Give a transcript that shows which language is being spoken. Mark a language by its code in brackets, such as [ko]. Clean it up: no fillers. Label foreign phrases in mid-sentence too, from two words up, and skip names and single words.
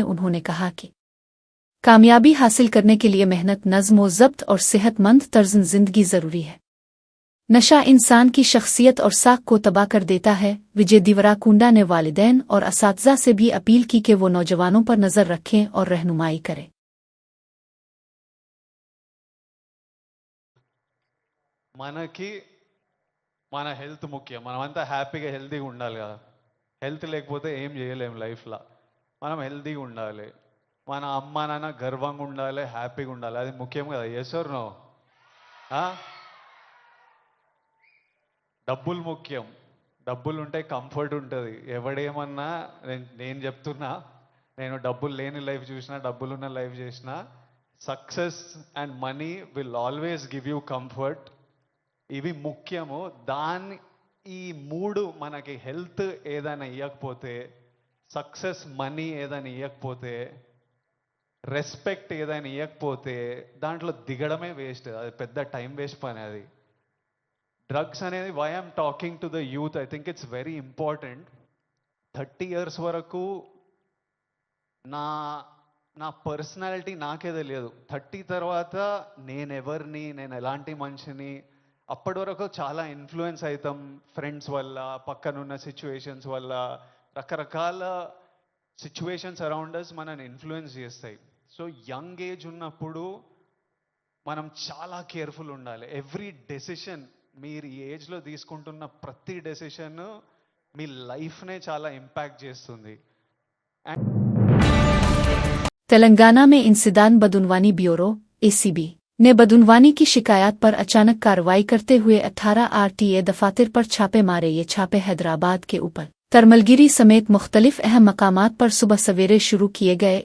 [ur] انہوں نے کہا کہ کامیابی حاصل کرنے کے لیے محنت، نظم و ضبط اور صحت مند طرز زندگی ضروری ہے. نشہ انسان کی شخصیت اور ساکھ کو تباہ کر دیتا ہے. وجے دیوراکنڈا نے والدین اور اساتذہ سے بھی اپیل کی کہ وہ نوجوانوں پر نظر رکھیں اور رہنمائی کریں. [te] మనకి మన హెల్త్ ముఖ్యం. మనమంతా హ్యాపీగా హెల్తీగా ఉండాలి కదా. హెల్త్ లేకపోతే ఏం చేయలేం లైఫ్లో. మనం హెల్తీగా ఉండాలి, మన అమ్మ నాన్న గర్వంగా ఉండాలి, హ్యాపీగా ఉండాలి. అది ముఖ్యం కదా. [en] yes or no? [te] డబ్బులు ముఖ్యం. డబ్బులు ఉంటే కంఫర్ట్ ఉంటుంది. ఎవడేమన్నా నేను చెప్తున్నా, నేను డబ్బులు లేని లైఫ్ చూసినా, డబ్బులున్న లైఫ్ చేసిన, [en] success and money will always give you comfort. [te] ఇవి ముఖ్యము. ఈ 3 మనకి హెల్త్ ఏదైనా ఇవ్వకపోతే, [en] success money [te] ఏదైనా ఇవ్వకపోతే, రెస్పెక్ట్ ఏదైనా ఇవ్వకపోతే దాంట్లో దిగడమే వేస్ట్. అది పెద్ద టైం వేస్ట్ పని. అది డ్రగ్స్ అనేది [en] why I'm talking to the youth, I think it's very important. [te] 30 years వరకు నా పర్సనాలిటీ నాకే తెలియదు. 30 తర్వాత నేనెవరిని, నేను ఎలాంటి మనిషిని, అప్పటి వరకు చాలా ఇన్ఫ్లుయెన్స్ అవుతాం ఫ్రెండ్స్ వల్ల, పక్కనున్న సిచ్యువేషన్స్ వల్ల. రకరకాల [en] situations around us [te] మనని ఇన్ఫ్లుయెన్స్ చేస్తాయి. [en] so young age [te] ఉన్నప్పుడు మనం చాలా కేర్ఫుల్ ఉండాలి. [en] every decision, [te] మీరు ఈ ఏజ్లో తీసుకుంటున్న ప్రతి డెసిషన్ మీ లైఫ్నే చాలా ఇంపాక్ట్ చేస్తుంది. [ur] تلنگانہ میں انسداد بدعنوانی بیورو (ACB) نے بدعنوانی کی شکایت پر اچانک کارروائی کرتے ہوئے 18 RTA دفاتر پر چھاپے مارے. یہ چھاپے حیدرآباد کے اوپر ترملگیری سمیت مختلف اہم مقامات پر صبح سویرے شروع کیے گئے.